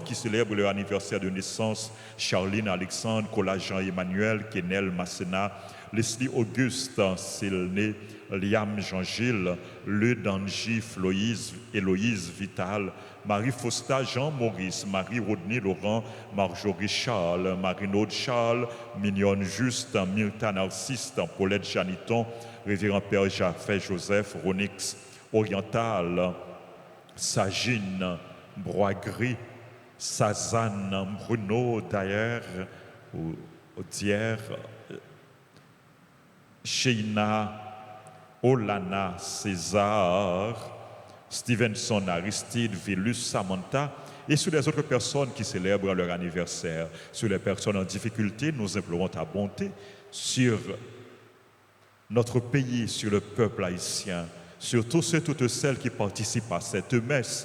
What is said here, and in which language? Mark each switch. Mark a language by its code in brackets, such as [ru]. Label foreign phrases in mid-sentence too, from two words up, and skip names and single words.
[fr] qui célèbrent leur anniversaire de naissance, Charline Alexandre, Collagen Emmanuel, Kenel Massena, Leslie Auguste, Sylné, Liam Jean-Gilles, Leude Angie, Héloïse Vital, Marie Fausta, Jean-Maurice, Marie Rodney Laurent, Marjorie Charles, Marie-Naude Charles, Mignonne Juste, Myrta Narcisse, Paulette Janiton, Révérend Père Jaffet Joseph, Ronix Oriental, Sagine, Boisgris, Sazanne, Bruno Dayer, Dier, Sheina, Olana, César, Stevenson, Aristide, Villus, Samantha, et sur les autres personnes qui célèbrent leur anniversaire. Sur les personnes en difficulté, nous implorons ta bonté sur notre pays, sur le peuple haïtien, sur tous ceux et toutes celles qui participent à cette messe.